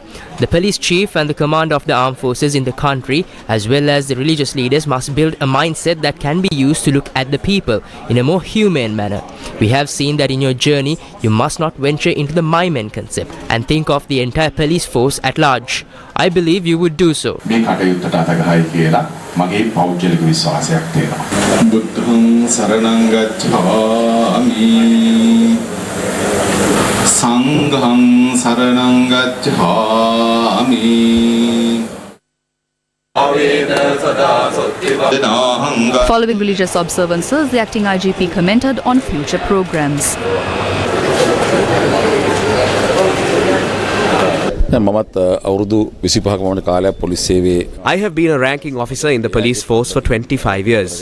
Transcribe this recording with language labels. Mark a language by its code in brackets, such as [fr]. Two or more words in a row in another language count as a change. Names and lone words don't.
[en] The police chief and the commander of the armed forces in the country, as well as the religious leaders, must build a mindset that can be used to look at the people in a more humane manner. We have seen that in your journey, you must not venture into the my men concept and think of the entire police force at large. I believe you would do so. [pi] බුද්ධං සරණං ගච්ඡාමි සංඝං සරණං ගච්ඡාමි [en] Following religious observances, the acting IGP commented on future programs. I have been a ranking officer in the police force for 25 years.